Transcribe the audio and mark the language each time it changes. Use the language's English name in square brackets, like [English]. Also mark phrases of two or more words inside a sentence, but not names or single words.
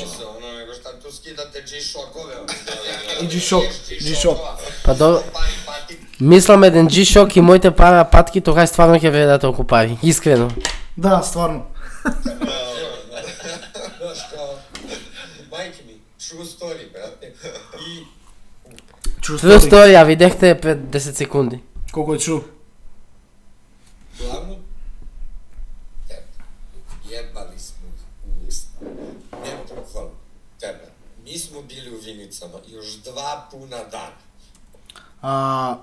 [Macedonian] се, оно него што ту скидате G-шокове. И G-шок. Па добро. Мислам еден G-шок и моите пара патки, тогаш стварно ќе вредат толку пари. Искрено. Да, стварно. Знаеш, као, мајки ми, [English] true story, [Macedonian] брате. И [English] True story, [Macedonian] ја видехте пред 10 секунди. Колко е true? [Serbian] главно, јебали сме у уста. [Macedonian] Не буквално, тебе. [Serbian] Ми смо били у Виницама, још 2 пуна дана.